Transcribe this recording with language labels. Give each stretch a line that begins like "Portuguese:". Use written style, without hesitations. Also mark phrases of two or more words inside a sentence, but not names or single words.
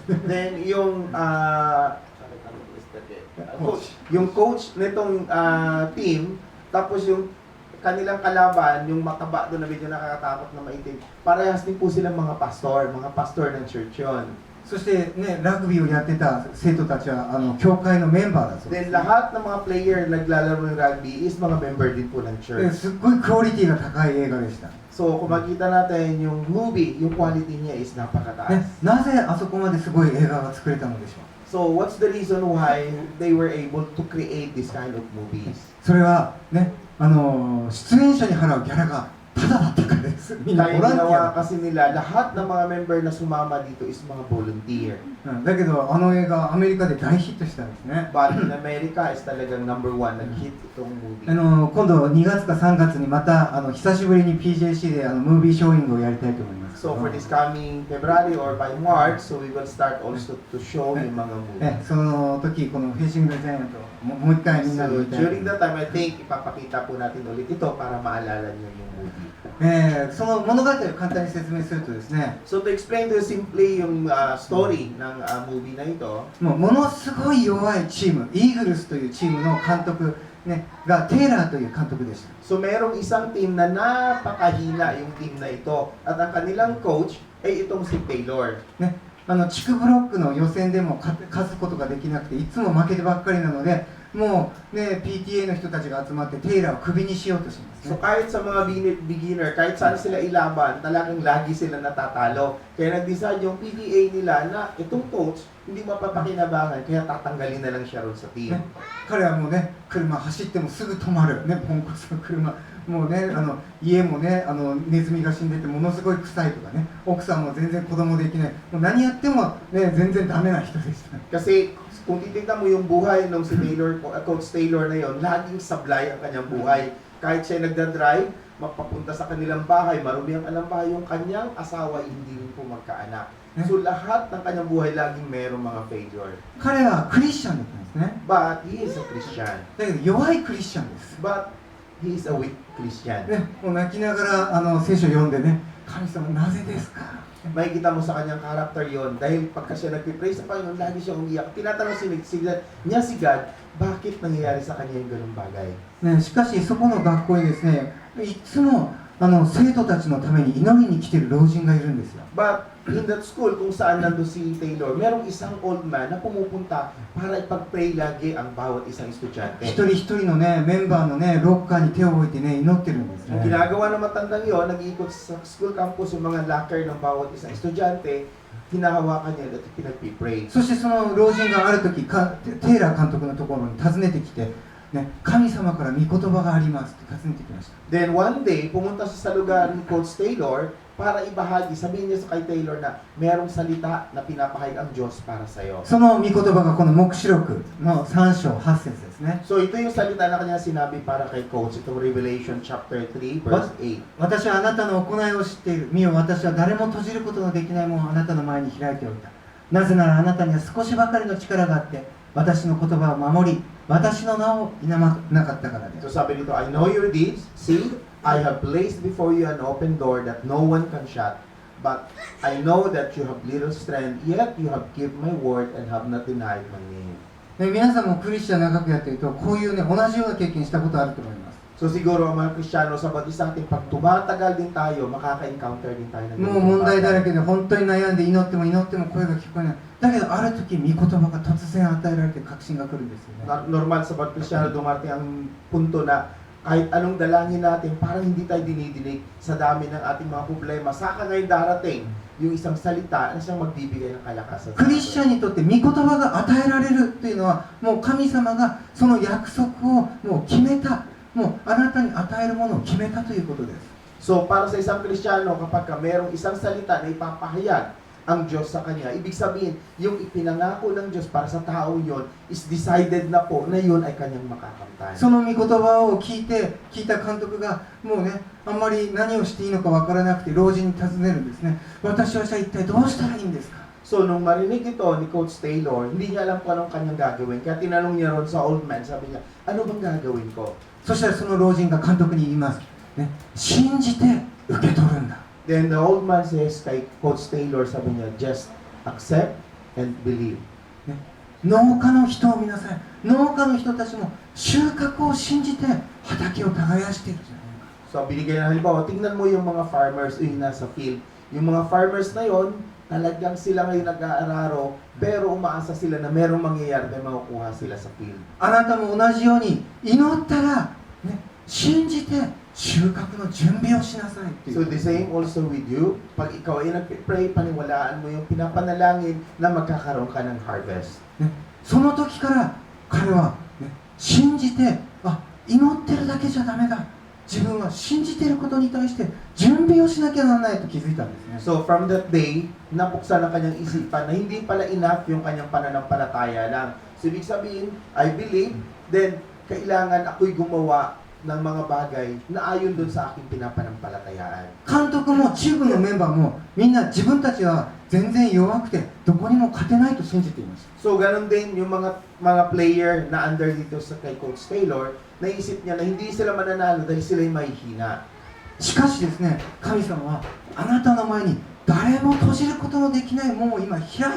Filipino: Then yung coach nitong team, tapos yung kanilang kalaban, yung mataba doon na medyo nakakatakot na maitim, parehas din po silang mga pastor ng church yon.
Japanese: そしてね、ラグビーをやってた生徒たちは教会のメンバーだそうで
Filipino: Then lahat ng mga player naglalaro ng rugby is mga member din po ng
Japanese: す。
Filipino: church.
Japanese: すっごいクオリティが高い映画でした。
Filipino: So kung makita natin yung movie, yung quality niya is
Japanese: ね
Filipino: napakataas.
Japanese: なぜあそこまですごい映画が作れたのでしょう。
English: So what's the reason why they were able to create this kind of movies?
Japanese: それはね、出演者に払うギャラがタダだったからです。みんなボ
Filipino: Dahil
Japanese: ランティ
Filipino: ginawa
Japanese: ア。
Filipino: kasi nila, lahat ng mga member na sumama dito is mga volunteer.
Japanese: だけど映画アメリカで大ヒットしたんですね。
English: But in America is talagang number one,
Filipino: nag-hit itong movie.
Japanese: 今度2月か3月にまた久しぶりに PJC でムービーショーイングをやりたいと思います。
English: So for this coming February or by March, so we will start also to show
Filipino: yung mga
English: movie.
Japanese: その時このフェイシング・ザ・ジャイアントをもう一回みんなで
Filipino: So
Japanese: 見たい。
English: during that time, I think
Filipino: ipapakita po natin ulit ito para maalala nyo yung movie.
Japanese: その物語を簡単に説明するとですね、
English: So to explain to you simply
Filipino: yung story ng movie na ito,
Japanese: ものすごい弱いチーム、イーグルスというチームの監督ね、がテイラーという監督でした。
Filipino: So merong isang team na napakahina yung team na ito. At ang kanilang coach ay itong si Taylor.
Japanese: ね、地区ブロックの予選でも勝つことができなくていつも負けてばっかりなので、もう、ね、PTA の人たちが集まってテイラーをクビにしようとします
Filipino: So
Japanese: ね。
Filipino: kahit sa mga beginner, kahit saan sila ilaban, talagang lagi sila natatalo. Kaya nag-decide yung PTA nila na itong coach hindi mapapakinabangan, kaya tatanggalin na lang siya ron sa team.
Japanese: ね、彼はもうね、車走ってもすぐ止まる、ね、ポンコツの車、もうね、家もね、ネズミが死んでてものすごい臭いとかね、奥さんも全然子供できない、もう何やっても、ね、全然ダメな人でした。
Filipino: Kasi kung titignan mo yung buhay ng si Taylor, Coach Taylor na yon, laging sablay ang kanyang buhay. Kahit siya nagdadrive, mapapunta sa kanilang bahay, marumi ang kanilang bahay, yung kanyang asawa hindi rin po magkaanak. So lahat ng kanyang buhay laging merong mga failure.
Japanese: 彼はクリスチャンだったんですね。
English: But he is a Christian.
Japanese: だけど弱いクリスチャンです。
English: But he is a weak Christian.
Japanese: ね、もう泣きながら聖書を読んでね、神様なぜですか。
Filipino: Makikita mo sa kanyang character yon dahil pagka siya nagpipray sa Panginoon, lagi siyang umiyak. Tinatanong niya si God, bakit nangyayari sa kanya yung ganung bagay?
Japanese: ね、しかしそこの学校にですね、いつも生徒たちのために祈りに来ている老人がいるんですよ。
English: But in that school,
Filipino: kung saan nando si Taylor, merong isang old man na pumupunta para ipag-pray lagi ang bawat isang estudyante.
Japanese: 一人一人のね、メンバーのね、ロッカーに手を置いてね、祈ってるんです
Filipino: Ang
Japanese: ね。
Filipino: ginagawa ng matandang yon, nag-iikot sa school campus yung mga locker ng bawat isang estudyante, hinahawakan niya at pinag-pray.
Japanese: そしてその老人がある時、テイラー監督のところに訪ねてきて、ね、神様から御言葉がありますって訪ねてきました。
English: Then one day,
Filipino: pumunta siya sa lugar ni Coach Taylor para ibahagi, sabihin niya sa kay Taylor na merong salita na pinapahayag ang Diyos para sa iyo.
Japanese: その御言葉がこの黙示録の3章8節ですね。
Filipino: So ito yung salita na kanya sinabi para kay Coach, itong
English: Revelation chapter 3 verse 8.
Japanese: 私はあなたの行いを知っている。見よ、私は誰も閉じることのできないものをあなたの前に開いておいた。なぜならあなたには少しばかりの力があって、私の言葉を守り、私の名を否まなかったからです。
Filipino: So sabi dito,
English: I know your deeds. See, I have placed before you an open door that no one can shut. But I know that you have little strength, yet you have kept my word and have not denied my name.
Japanese: ね、皆さんもクリスチャン長くやっていると、こういうね、同じような経験したことあると思います。
Filipino: So siguro ang mga Kristiyano sa bawat isa ating pag tumatagal din tayo, makaka-encounter din tayo ng
Japanese: もう問題だらけで本当に悩んで祈っても声が聞こえない。だけどある時御言葉が突然与えられて確信が来るんですよね。
Filipino: Normal sa bawat Kristiyano dumating ang punto na kahit anong dalangin natin, parang hindi tayo dinidinig sa dami ng ating mga problema. Saka ngayon darating yung isang salita na siyang magbibigay ng kalakasan.
Japanese: クリスチャンにとって御言葉が与えられるというのは、もう神様がその約束をもう決めた、もうあなたに与えるものを決めたということです。
Filipino: So para sa isang Kristiyano, kapag mayroong isang salita na ipapahayag ang Diyos sa kanya, ibig sabihin, yung ipinangako ng Diyos para sa tao yon
English: is decided
Filipino: na po na yun ay kanyang makakamtan.
Japanese: その御言葉を聞いた監督がもうね、あんまり何をしていいのかわからなくて老人に尋ねるんですね。私はじゃあ一体どうしたらいいんですか。
Filipino: So nung marinig ito ni Coach Taylor, hindi niya alam kung anong kanyang gagawin. Kaya tinanong niya ron sa old man, sabi niya, ano bang gagawin ko?
Japanese: そしたらその老人が監督に言います。ね、信じて受け取るんだ。
English: Then the old man says
Filipino: kay Coach Taylor, sabi niya,
English: just accept and believe.
Japanese: 農家の人を見なさい。農家の人たちも収穫を信じて畑を耕しているじゃないか。
Filipino: So binigay na halimbawa, tingnan mo yung mga farmers yung nasa field. Yung mga farmers na yon, talagang sila ngayon nag-aararo, pero umaasa sila na merong mangyayari, may makukuha sila sa field.
Japanese: あなたも同じように祈ったら、ね、信じて収穫の準備をしなさいってい
English: So
Japanese: う。
English: the same also with you.
Filipino: Pag ikaw ay nag-pray, paniwalaan mo yung pinapanalangin na magkakaroon ka ng harvest.
Japanese: ね、その時から彼は、ね、信じて、祈ってるだけじゃダメだ。自分は信じていることに対して準備をしなきゃならないと気づいたんですね。
English: So from that day,
Filipino: napuksan ang kanyang isipan na hindi pala enough yung kanyang pananampalataya lang. So ibig sabihin,
English: I believe, then
Filipino: kailangan ako'y gumawa ng mga bagay na ayon doon sa aking pinapanampalatayaan.
Japanese: 監督もチームのメンバーもみんな自分たちは全然弱くてどこにも勝てないと信じていました。
Filipino: So ganun din yung mga player na under dito sa kay Coach Taylor, naisip niya na hindi sila mananalo dahil sila ay mahihina.
Japanese: しかしですね、神様はあなたの前に誰も閉じることのできない門を今開いたと言ったんですね。